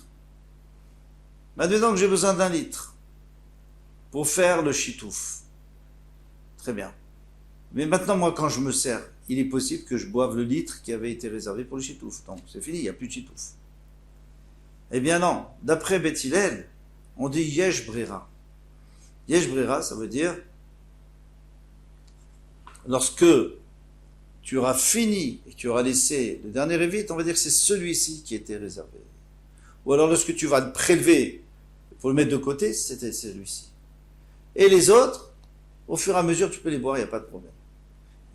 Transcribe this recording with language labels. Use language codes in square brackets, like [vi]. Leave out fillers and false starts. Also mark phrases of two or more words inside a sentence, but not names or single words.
[fr] Maintenant que j'ai besoin d'1 litre pour faire le chitouf. Très bien. Mais maintenant, moi, quand je me sers, il est possible que je boive le litre qui avait été réservé pour le chitouf. Donc, c'est fini, il n'y a plus de chitouf. Eh bien, non. D'après Bet Hillel, on dit [he] יש ברירה. יש ברירה, [fr] ça veut dire lorsque tu auras fini et que tu auras laissé le dernier révit, on va dire que c'est celui-ci qui était réservé. Ou alors lorsque tu vas le prélever pour le mettre de côté, c'était celui-ci. Et les autres, au fur et à mesure, tu peux les boire, il n'y a pas de problème.